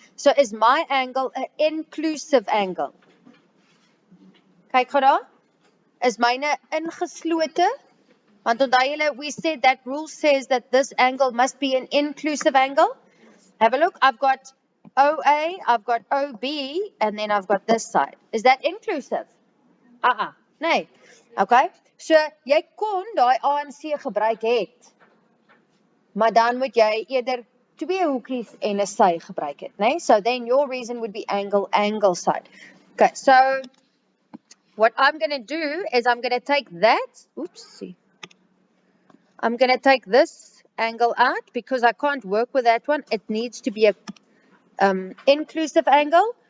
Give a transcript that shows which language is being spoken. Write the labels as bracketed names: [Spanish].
[English] So is my angle an inclusive angle? [Afrikaans] Kyk gou daar. Is myne ingeslote? Want onthou julle, [English] we said that rule says that this angle must be an inclusive angle. Have a look. I've got OA, I've got OB, and then I've got this side. Is that inclusive? Nee. Okay. [Afrikaans] So jy kon daai A en C gebruik het. Maar dan moet jy eerder twee hoekies en 'n sy gebruik het, nee? [English] So then your reason would be angle, side. Okay, so what I'm going to do is I'm going to take that, I'm going to take this angle out because I can't work with that one. It needs to be a inclusive angle.